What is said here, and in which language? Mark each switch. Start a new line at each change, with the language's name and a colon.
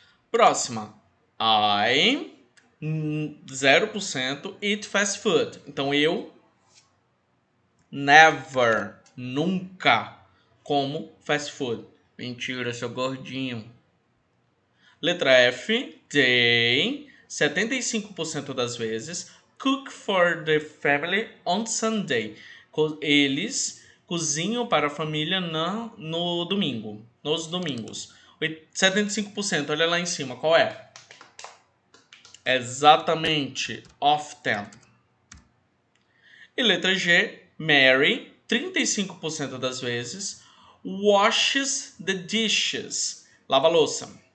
Portuguese: Próxima.
English: I, 0%, eat fast food.
Portuguese: Então, eu never, nunca como fast food. Mentira, sou gordinho. Letra F,
English: they, 75%
Portuguese: das vezes,
English: cook for the family on Sunday.
Portuguese: Eles cozinham para a família no domingo, nos domingos. 75%, olha lá em cima, qual é? Exatamente, often. E letra G, Mary, 35% das vezes,
English: washes the dishes.
Portuguese: Lava a louça.